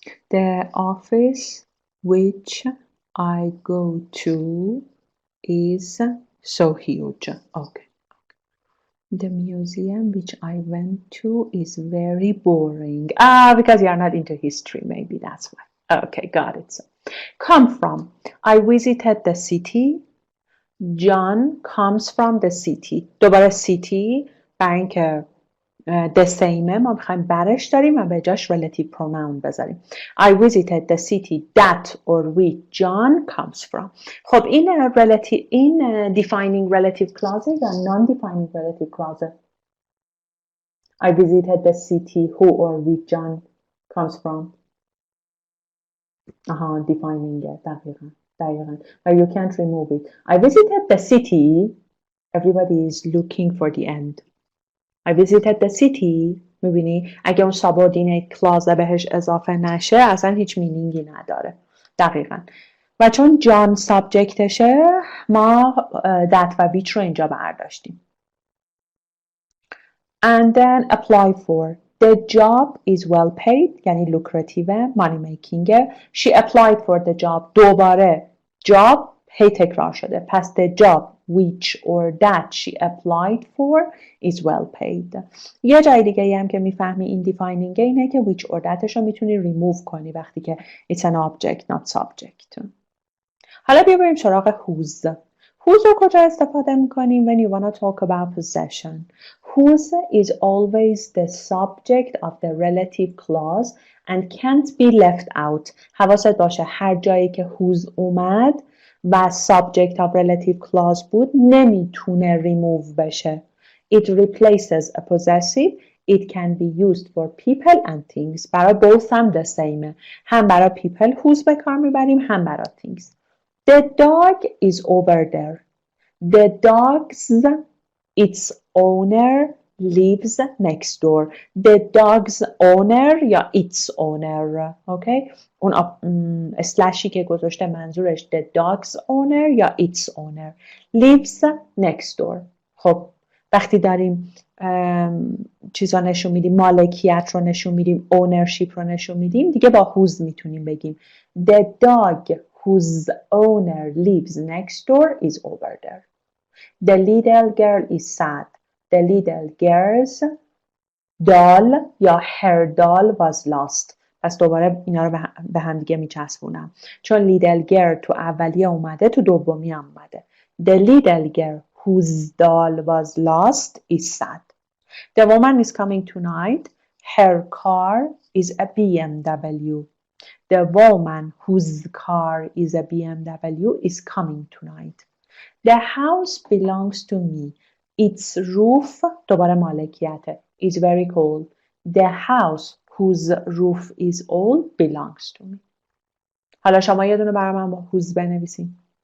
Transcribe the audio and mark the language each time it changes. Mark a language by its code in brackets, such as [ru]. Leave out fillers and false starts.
[en] The office which I go to is so huge. Okay. The museum which I went to is very boring. Because you're not into history, maybe that's why. Okay, got it. So, come from. I visited the city. John comes from the city. [fa] دوباره city برای اینکه the same ما میخوایم برش داریم و به جاش relative pronoun بذاریم. [en] I visited the city that or which John comes from. [fa] خب این relative این defining relative clause یا non-defining relative clause؟ [en] I visited the city who or which John comes from. defining it. دقیقاً. But you can't remove it. I visited the city. Everybody is looking for the end. I visited the city. [fa] میبینی اگه اون subordinate clause بهش اضافه نشه اصلا هیچ مینینگی نداره. دقیقاً. و چون جان سابجکتشه ما that و which رو اینجا برداشتیم. [en] And then apply for. The job is well paid [fa] یعنی [en] lucrative money making. She applied for the job. [fa] دوباره job هی تکرار شده. پس [en] the job which or that she applied for is well paid. [fa] یه جای دیگه هم که میفهمی این defining اینه که which or thatش رو میتونی remove کنی وقتی که [en] it's an object not subject. [fa] حالا بیا بریم سراغ whose. [en] whose [fa] رو کجا استفاده میکنیم [en] when you want to talk about possession. whose is always the subject of the relative clause and can't be left out. [fa] حواست باشه هر جایی که whose اومد و subject of relative clause بود نمیتونه remove بشه. [en] It replaces a possessive. It can be used for people and things. [fa] برای [en] both هم the same. [fa] هم برای people whose به کار میبریم هم برای things. [en] The dog is over there. The dog's its owner lives next door. The dog's owner یا its owner. Okay? [fa] اون اسلشی که گذاشته منظورش [en] the dog's owner یا its owner lives next door. [fa] خب وقتی داریم چیزا نشون میدیم مالکیت رو نشون میدیم ownership رو نشون میدیم دیگه با whose میتونیم بگیم [en] the dog whose owner lives next door is over there. The little girl is sad. The little girl's doll یا her doll was lost. [fa] پس دوباره اینا رو به هم دیگه میچسبونم. چون little girl تو اولیه اومده تو دومی هم اومده. [en] The little girl whose doll was lost is sad. The woman is coming tonight. Her car is a BMW. The woman whose car is a BMW is coming tonight. The house belongs to me. Its roof [fa] دوباره مالکیته [en] is very cold. The house whose roof is old belongs to me. [fa] حالا شما یه دونه برای من با whose بنویسین.